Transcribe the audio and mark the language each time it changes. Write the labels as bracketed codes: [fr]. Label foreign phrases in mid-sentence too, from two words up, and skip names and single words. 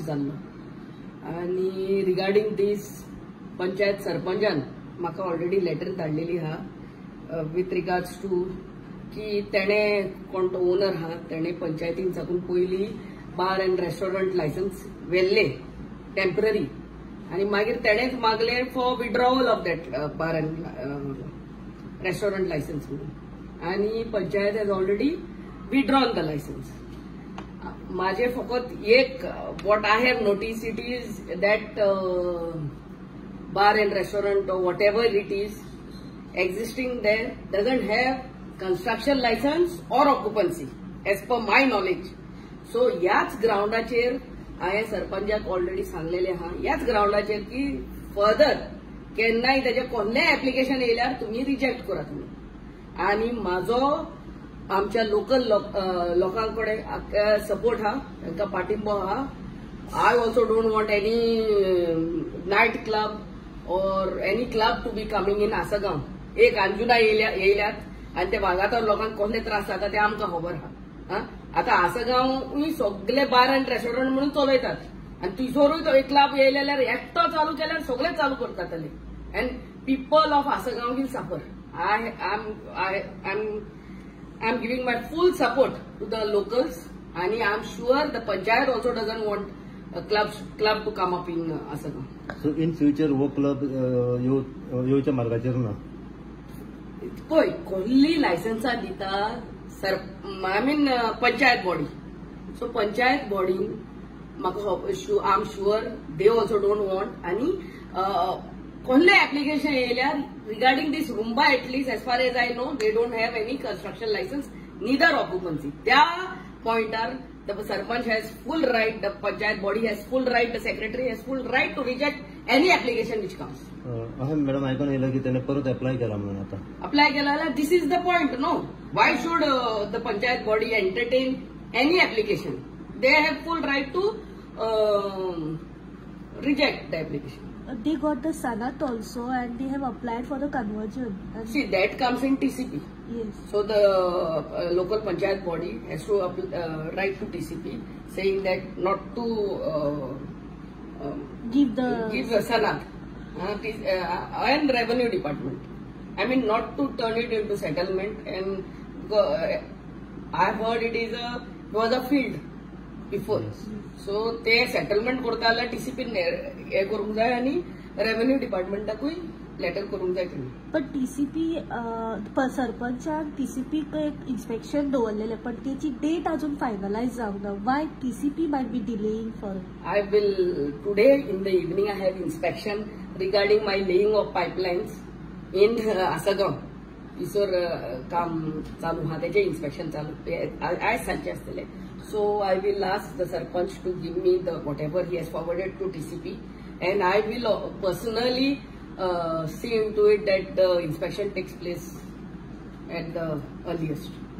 [kok] जाल्लो आनी रिगार्डिंग दीस पंचायत सरपंचान म्हाका [en] already letter [kok] धाडलेली आहा [en] with regards to [kok] की तेणे कोण तो ओनर आहा तेणे पंचायतीन साकून पयली [en] bar and restaurant license [kok] व्हेल्ले टेम्पररी आनी मागीर तेणेच मागले [en] for withdrawal of that bar and restaurant license [kok] म्हणून आनी [en] panchayat has already withdrawn the license. [kok] माझे फकत एक [en] what I have notice it is that bar and restaurant or whatever it is existing there doesn't have construction license or occupancy as per my knowledge. [kok] So याच ग्राउंडाचेर हांवें सरपंचाक ऑलरेडी सांगलेले आहा याच ग्राउंडाचेर की फर्दर केन्नाय तेजे कसलेंय एप्लिकेशन येयल्यार तुमी रिजेक्ट करा तुमी. आनी म्हाजो आमच्या लोकल लोकांकडे सपोर्ट आहा, तांकां पाठिंबो आहा. [en] I also don't want any night club or any club to be coming in Asagaon. [kok] एक अंजुना येयल्यात आनी ते वागातोर लोकांक कसले त्रास जाता ते आमकां खबर आहा. आतां आसगांव सगळे [en] bar and restaurant [kok] म्हणून चलयतात आनी थंयसरूय तो एक क्लब येयले जाल्यार एकटो चालू केल्यार सगळे चालू करतातले [en] and people of Asagaon will suffer. I am giving my full support to the locals and I am sure the panchayat also doesn't want a club to come up in Asagaon. So in future [kok] wo club येवच्या मार्गाचेर ना पळय कसली लायसन्सां दिता [en] I mean panchayat body. सो पंचायत बॉडीन म्हाका I am sure they also don't want [kok] आनी कसले एप्लिकेशन येयल्यार [en] regarding this Rumba at least as far as I know they don't have any construction license neither occupancy. [kok] त्या पॉइंटार [en] the sarpanch has full right, the panchayat body has full right, the secretary has full right to reject any application which comes. [mr] मॅडम ऐकून येलं की त्याने परत अप्लाय केला म्हणून आता अप्लाय केला. [en] This is the point. No, why should the panchayat body entertain any application? They have full right to reject the application. They got the sanat also and they have applied for the conversion. See, that comes in TCP. Yes. So the local panchayat body has to write to TCP saying that not to give the sanat and revenue department. I mean not to turn it into settlement and I've heard it was a field before. [kok] So ते सेटलमेंट करता जाल्यार TCP हे करूंक जाय आनी रेव्हेन्यू डिपार्टमेंटाकूय लेटर करूंक जाय तुमी. पण TCP सरपंचान TCP एक इन्स्पेक्शन दवरलेले पण त्याची डेट अजून फायनलाइज जावंक ना. [en] Why TCP might be delaying for? I will today in the evening I have inspection regarding my laying of pipelines in Asagaon. [kok] इसोर काम चालू आहा तेचे इन्स्पेक्शन चालू आयज सांजचे आसतले. [en] So I will ask the sarpanch to give me the whatever he has forwarded to TCP and I will personally see into it that the inspection takes place at the earliest.